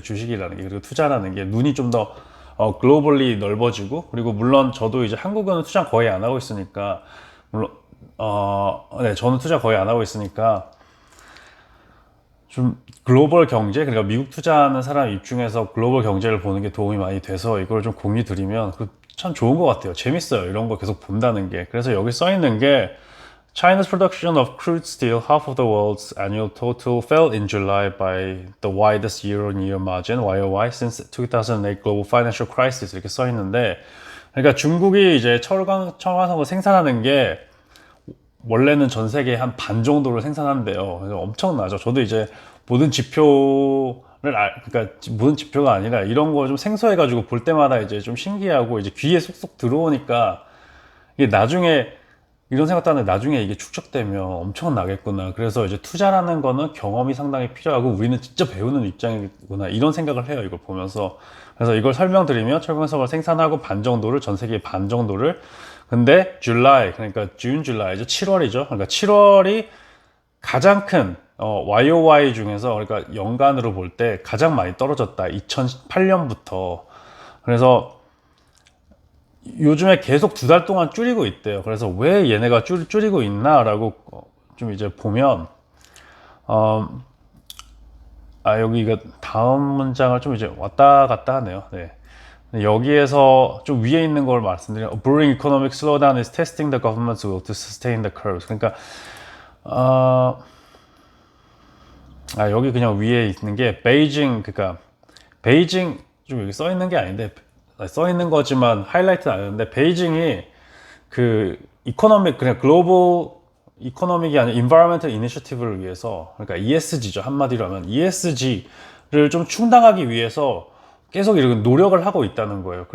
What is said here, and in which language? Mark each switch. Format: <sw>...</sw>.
<ko>주식이라는 게, 그리고 투자라는 게 눈이 좀 더 글로벌리 넓어지고, 그리고 물론 저도 이제 한국은 투자 거의 안 하고 있으니까, 물론 네, 저는 투자 거의 안 하고 있으니까 좀 글로벌 경제, 그러니까 미국 투자하는 사람 입중에서 글로벌 경제를 보는 게 도움이 많이 돼서 이걸 좀 공유 드리면 참 좋은 것 같아요. 재밌어요, 이런 거 계속 본다는 게. 그래서 여기 써 있는 게</ko> <en>China's production of crude steel, half of the world's annual total, fell in July by the widest year-on-year margin (YOY) since 2008 global financial crisis.</en> <ko>이렇게 써 있는데, 그러니까 중국이 이제 철광석을 생산하는 게 원래는 전 세계 한 반 정도를 생산한대요. 그래서 엄청나죠. 저도 이제 모든 그러니까 모든 지표가 아니라 이런 거 좀 생소해가지고 볼 때마다 이제 좀 신기하고 이제 귀에 쏙쏙 들어오니까, 이게 나중에 이런 생각도 하는데 나중에 이게 축적되면 엄청나겠구나. 그래서 이제 투자라는 거는 경험이 상당히 필요하고 우리는 진짜 배우는 입장이구나, 이런 생각을 해요, 이걸 보면서. 그래서 이걸 설명드리면 철광석을 생산하고 반 정도를, 전 세계 반 정도를, 근데 줄라이, 그러니까 줄라이 이제 7월이죠. 그러니까 7월이 가장 큰 YOY 중에서, 그러니까 연간으로 볼 때 가장 많이 떨어졌다, 2018년부터. 그래서 요즘에 계속 2달 동안 줄이고 있대요. 그래서 왜 얘네가 줄이고 있나라고 좀 이제 보면, 여기 이거 다음 문장을 좀 이제 왔다 갔다 하네요. 네. 여기에서 좀 위에 있는 걸 말씀드리면</ko> <en>brewing economic slowdown is testing the government's will to sustain the curves.</en> <ko>그러니까 여기 그냥 위에 있는 게 베이징, 그러니까 베이징 좀 여기 써 있는 게 아닌데 써 있는 거지만 하이라이트는 안 했는데 베이징이 그 이코노믹 그냥 글로벌 이코노믹이 아니라</ko> <en>environmental initiative를</en> <ko>위해서, 그러니까 ESG죠, 한마디로 하면 ESG를 좀 충당하기 위해서 계속 이렇게 노력을 하고 있다는 거예요.</ko>